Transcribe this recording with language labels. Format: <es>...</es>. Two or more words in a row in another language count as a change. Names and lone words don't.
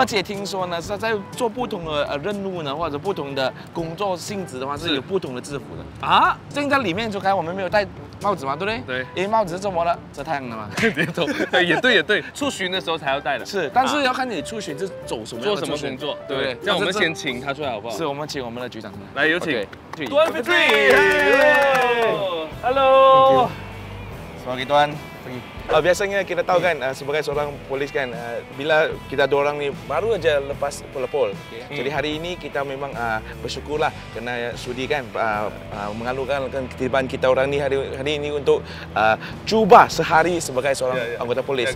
<zh>而且听说呢，是在做不同的任务呢，或者不同的工作性质的话，是有不同的制服的啊。现在里面就看我们没有戴帽子嘛，对不对？对。因为帽子是怎么了？遮太阳的嘛。也对，出巡的时候才要戴的。是，但是要看你出巡是走什么做什么工作，对不对？那我们先请他出来好不好？是我们请我们的局长来，有请。</zh> <ms>Tuan Fitri， Hello。 Sebagai tuan, biasanya kita tahu kan sebagai seorang polis kan bila kita dua orang ni baru aja lepas polepol. Jadi hari ini kita memang bersyukurlah kerana sudi kan mengalurkan keterlibatan kita orang ni hari ini untuk cuba sehari sebagai seorang anggota polis.</ms>